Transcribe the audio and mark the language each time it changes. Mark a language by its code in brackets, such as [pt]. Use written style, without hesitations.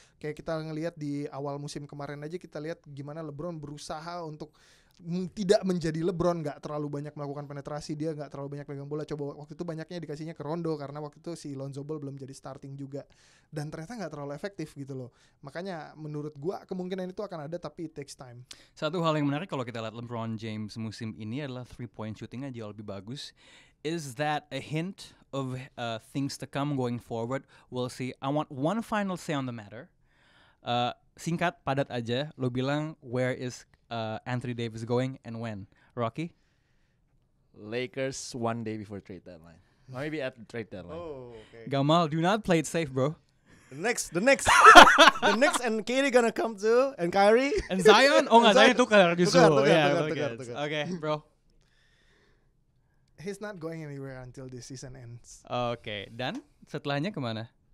[id] Kayak kita ngelihat di awal musim kemarin aja, kita lihat gimana LeBron berusaha untuk tidak menjadi LeBron, nggak terlalu banyak melakukan penetrasi, dia nggak terlalu banyak pegang bola. Coba waktu itu banyaknya dikasihnya ke Rondo karena waktu itu si Lonzo Ball belum jadi starting juga, dan ternyata nggak terlalu efektif gitu loh. Makanya menurut gua kemungkinan itu akan ada, tapi [en] it takes time. [id] Satu hal yang menarik kalau kita lihat LeBron James musim ini adalah 3-point shootingnya jauh lebih bagus. [en] Is that a hint of things to come going forward? We'll see. I want one final say on the matter. [id] Singkat, padat aja. Lo bilang [en] where is Anthony Davis going and when? Rocky? Lakers one day before trade deadline. Or maybe at the trade deadline. Oh, okay. Gamal, do not play it safe, bro. The next, the Knicks and KD gonna come too, and Kyrie And [id] Zion? Oh nggak, Zion tukar justru. Tukar. [en] Okay, bro. He's not going anywhere until this season ends. [id] Oke, dan setelahnya kemana?